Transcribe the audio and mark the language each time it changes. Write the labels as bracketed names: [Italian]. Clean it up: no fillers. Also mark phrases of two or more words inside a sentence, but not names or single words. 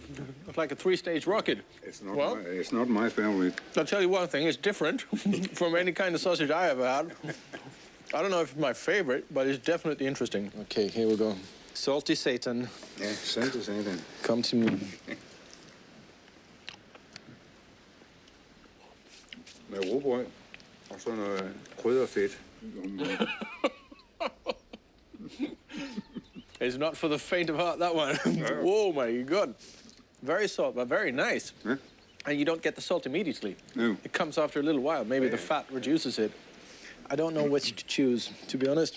[English] It's like a 3-stage rocket. It's not my favorite. I'll tell you one thing, it's different from any kind of sausage I ever had. I don't know if it's my favorite, but it's definitely interesting. Okay, here we go. Salty Satan. [Danish] Ja, salte satan. [English] Come to me. [Danish] Med råbrød og så noget krydderfedt. [English] It's not for the faint of heart, that one. Whoa, my God. Very salt, but very nice. Yeah. And you don't get the salt immediately. No. It comes after a little while. Maybe the fat reduces it. I don't know which to choose, to be honest.